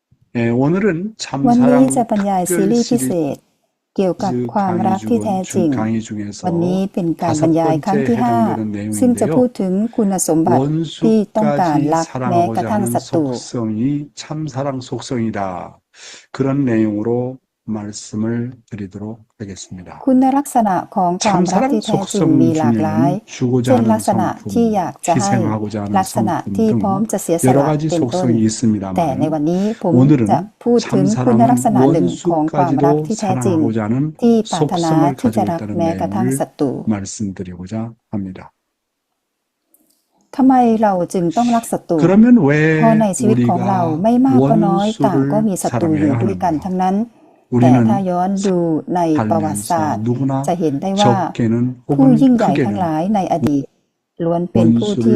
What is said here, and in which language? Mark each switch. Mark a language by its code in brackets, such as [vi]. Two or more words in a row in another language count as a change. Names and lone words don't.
[ko] 오늘은 [th] วันนี้ [ko] 참사랑 [th] จะบรรยายซีรีส์พิเศ [ko] 특별 [th] ษ เกี่ยวกับ [ko] 시리즈 [th] ความรัก [ko] 강의 [th] ที่แท้จริง [ko] 강의 [th] วันนี้ [ko] 중에서 [th] เป็นการบร [ko] 다섯 [th] รยายครั้ง [ko] 번째 [th] ที่ [ko] 해당되는 [th] 5 ซึ่งจะพูด [ko] 내용인데요. [th] ถึงคุณสมบัติที่ต้องการ [ko] 원수까지 [th] รักแม้กระ [ko] 사랑하고자 [th] ทั่ง [ko] 하는 [th] ศัตรู [ko] 속성이 참사랑 속성이다. 그런 내용으로 말씀을 드리도록 하겠습니다. [th] คุณลักษณะของความรัก [ko] 참사랑 [th] ที่แท้จริง [ko] 속성 [th] มีหลากหลาย [ko] 중에는 주고자 [th] เช่น ลั [ko] 하는 [th] กษณะที่อยาก [ko] 성품, [th] จะให้ [ko] 희생하고자 [th] ลั [ko] 하는 [th] กษณะ [ko] 성품 [th] ที่พร้อม [ko] 등 [th] จะเสียส [ko] 여러 [th] ละ [ko] 가지 [th] เป็นต้น [ko] 속성이 [th] แต่ใน [ko] 있습니다만 [th] วันนี้ผมจะ [ko] 오늘은 [th] พูดถึงคุณลักษ [ko] 참사랑은 [th] ณะหนึ่งของความรัก [ko] 원수까지도 [th] ที่แท้จริง [ko] 사랑하고자 하는 [th] ที่ปรารถนา [ko] 속성을 [th] ที่จะ [ko] 가지고 [th] รัก [ko] 있다는 [th] แม้กระทั่ง [ko] 내용을 [th] ศัตรู [ko] 말씀드리고자 합니다. [th] ทำไมเราจึงต้องรักศัตรู [ko] 그러면 [th] เพราะใน [ko] 왜 [th] ชีวิตของเรา [ko] 우리가 [th] ไม่มากก็น้อยต่างก็มี [ko] 원수를 [th] ศัตรูอยู่ [ko] 사랑해야 [th] ด้วยกัน [ko] 하는가? [th] ทั้งนั้น แต่ถ้า [ko] 우리는 [th] ย้อนดูในประวัติศาสต [ko] 살면서 [th] ร์ [ko] 누구나 [th] จะเห็นได้ว่า [ko] 적게는 [th] ผู้ [ko] 혹은 [th] ยิ่งใหญ่ทั้งห [ko] 크게는 [th] ลายในอดีต ล้วนเป็นผู้ที่